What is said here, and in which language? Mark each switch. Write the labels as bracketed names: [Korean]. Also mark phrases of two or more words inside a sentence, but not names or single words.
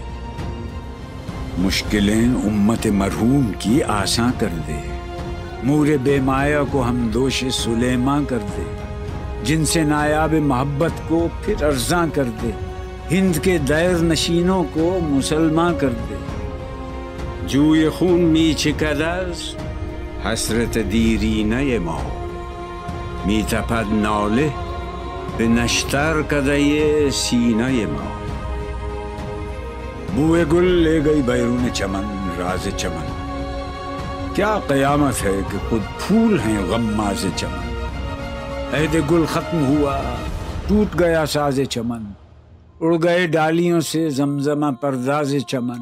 [Urdu] مشکلیں امت مرحوم کی آساں کر دے، مور بے مایا کو ہم دوش سلیماں کر دے، جن سے نایاب محبت کو پھر ارزاں کر دے، ہند کے دیر نشینوں کو مسلماں کر دے۔ [Persian] جوی خون می چکدز حسرت دیرینہ ما، می تپد ناله به نشتر کدے سینہ ما۔ [Urdu] بوئے گل لے گئی بیرون چمن راز چمن، کیا قیامت ہے کہ خود پھول ہیں غماز چمن۔ عہد گل ختم ہوا ٹوٹ گیا ساز چمن، اڑ گئے ڈالیوں سے زمزمہ پرداز چمن۔